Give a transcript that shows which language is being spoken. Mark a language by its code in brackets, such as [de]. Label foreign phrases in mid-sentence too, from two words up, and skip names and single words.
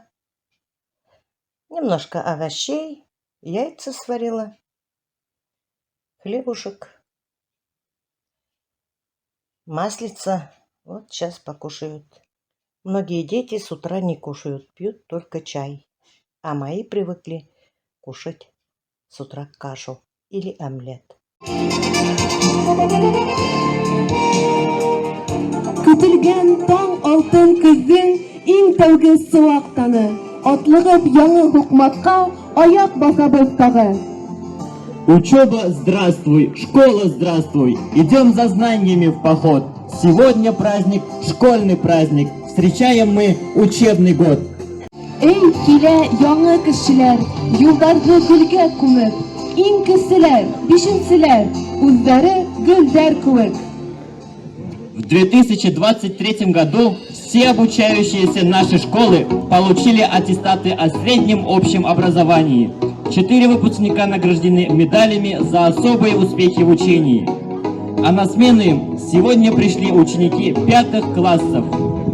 [ru] Немножко овощей, яйца сварила, хлебушек, маслица. Вот сейчас покушают. Многие дети с утра не кушают, пьют только чай. А мои привыкли кушать с утра кашу или омлет. [tt] Көтелгән таң алтын көзен иң тәүге суак таны. Атлыгып яңа хукматка аяк басабыз тагы. [ru] Учеба, здравствуй, школа, здравствуй, идем за знаниями в поход. Сегодня праздник, школьный праздник, встречаем мы учебный год. [tt] Эй, килә яңа кешеләр, юлларны гөлгә күмеп, иң кеселәр, бишенчеләр, үзләре гөлдәр кебек. [ru] В 2023 году все обучающиеся нашей школы получили аттестаты о среднем общем образовании. 4 выпускника награждены медалями за особые успехи в учении. А на смену им сегодня пришли ученики 5 классов.